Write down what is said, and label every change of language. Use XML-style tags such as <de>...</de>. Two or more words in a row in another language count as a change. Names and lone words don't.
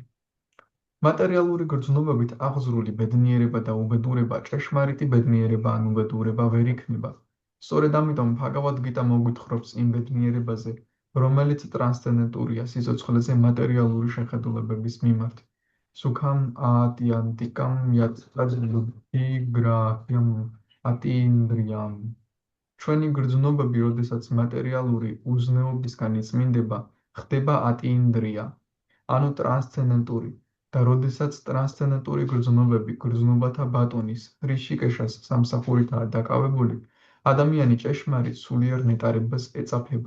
<ka>მატერიალური გრძნობებით აღზრული ბედნიერება და უბედურება ჭეშმარიტი ბედნიერება ან უბედურება ვერ იქნება. სწორედ ამიტომ භაგავად გიტა მოგვითხრობს იმ ბედნიერებაზე, რომელიც ტრანსცენდენტურია სიცოცხლეზე მატერიალური შეხედულებების მიმართ.</ka> <sa>सुखम् आत्यन्तिकम् यत् बुद्धि ग्राह्यम् अतीन्द्रियम्.</sa> <ka>ჩვენი გრძნობები, როდესაც მატერიალური უზნეობისგან იწმინდება, ხდება ატინდრია, ანუ ტრანსცენდენტური, და როდესაც ტრანსცენდენტური გრძნობები გრძნობათა ბატონის, რიშიკეშას სამსახურითაა დაკავებული, ადამიანი ჭეშმარიტ სულიერ ნეტარებას ეწაფება.</ka>